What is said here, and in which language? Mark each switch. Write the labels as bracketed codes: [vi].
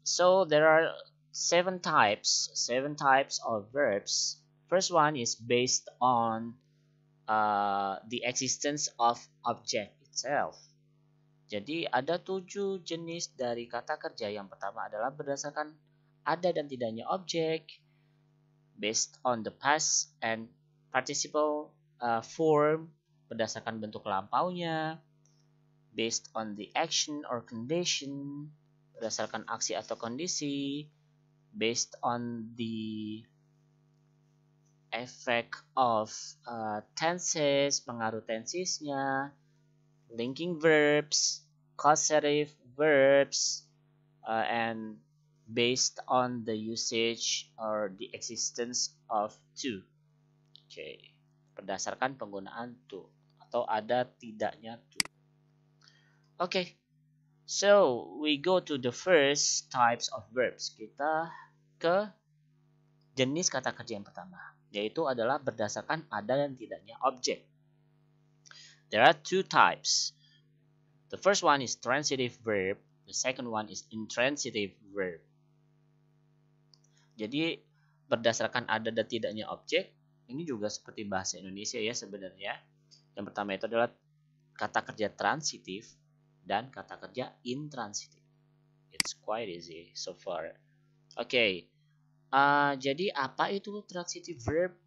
[en] So there are 7 types of verbs. First one is based on the existence of object itself. [id] Jadi ada 7 jenis dari kata kerja. Yang pertama adalah berdasarkan ada dan tidaknya objek, [en] based on the past and participle form, [id] berdasarkan bentuk lampaunya, [en] based on the action or condition, [id] berdasarkan aksi atau kondisi, [en] based on the effect of tenses, [id] pengaruh tensesnya, [en] linking verbs, causative verbs, and based on the usage or the existence of to. [id] Okay, berdasarkan penggunaan to atau ada tidaknya to. [en] Okay, so we go to the first types of verbs. [id] Kita ke jenis kata kerja yang pertama, yaitu adalah berdasarkan ada dan tidaknya objek. [en] There are 2 types. The first one is transitive verb. The second one is intransitive verb. [id] Jadi berdasarkan ada dan tidaknya objek, ini juga seperti bahasa Indonesia ya sebenarnya. Yang pertama itu adalah kata kerja transitif dan kata kerja intransitif. [en] It's quite easy so far. Okay. [id] Jadi apa itu [en] transitive verb?